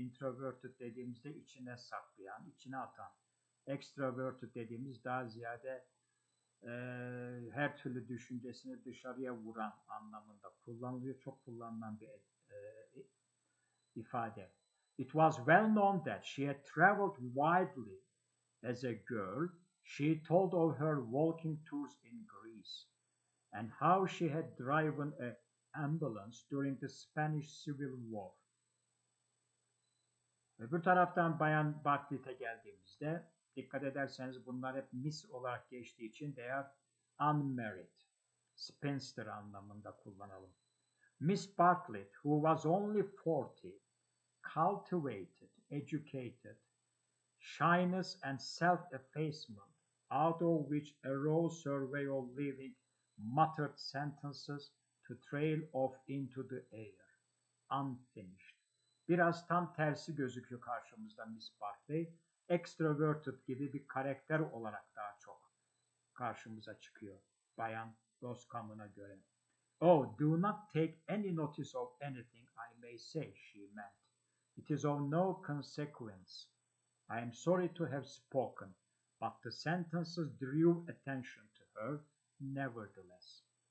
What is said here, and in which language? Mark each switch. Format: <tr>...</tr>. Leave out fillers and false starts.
<tr>Introverted dediğimizde içine saklayan, içine atan. Extroverted dediğimiz daha ziyade her türlü düşüncesini dışarıya vuran anlamında kullanılıyor. Çok kullanılan bir ifade.</tr> <en>It was well known that she had traveled widely as a girl. She told of her walking tours in Greece and how she had driven an ambulance during the Spanish Civil War.</en> <tr>Öbür taraftan Bayan Bartlett'e geldiğimizde dikkat ederseniz bunlar hep Miss olarak geçtiği için</tr> <en>they are unmarried, spinster</en> <tr>anlamında kullanalım.</tr> <en>Miss Bartlett, who was only 40, cultivated, educated, shyness and self-effacement, out of which arose her way of living, muttered sentences to trail off into the air, unfinished.</en> <tr>Biraz tam tersi gözüküyor karşımızda Miss Barclay. Extroverted gibi bir karakter olarak daha çok karşımıza çıkıyor Bayan Roscomm'una göre.</tr> <en>Oh, do not take any notice of anything I may say, she meant. It is of no consequence. I am sorry to have spoken, but the sentences drew attention to her nevertheless.</en>